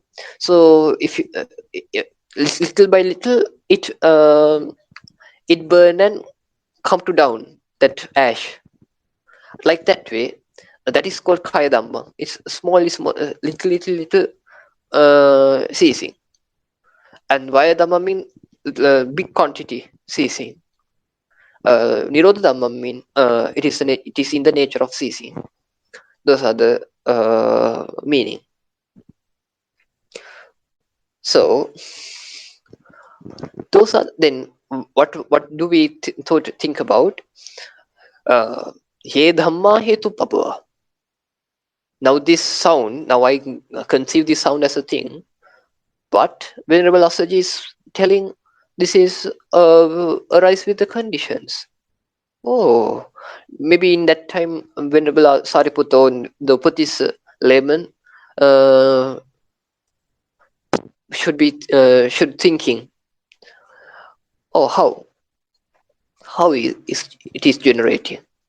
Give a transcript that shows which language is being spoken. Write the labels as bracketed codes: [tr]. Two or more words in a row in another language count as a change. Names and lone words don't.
[en] So if you little by little it burn and come to down that ash, like that way. That is called [pi] kaya dhamma. [en] It's small, little ceasing. And [pi] vaya dhamma [en] mean big quantity ceasing. [pi] Nirodha dhamma [en] mean it is in the nature of ceasing. Those are the meaning. So those are then what do we think about? [pi] Ye dhamma hetu pabha. [en] Now this sound, now I conceive this sound as a thing, but Venerable Asaji is telling this is arise with the conditions. Oh, maybe in that time, Venerable Sariputta, the Buddhist layman, uh, should thinking, oh, how it is generating.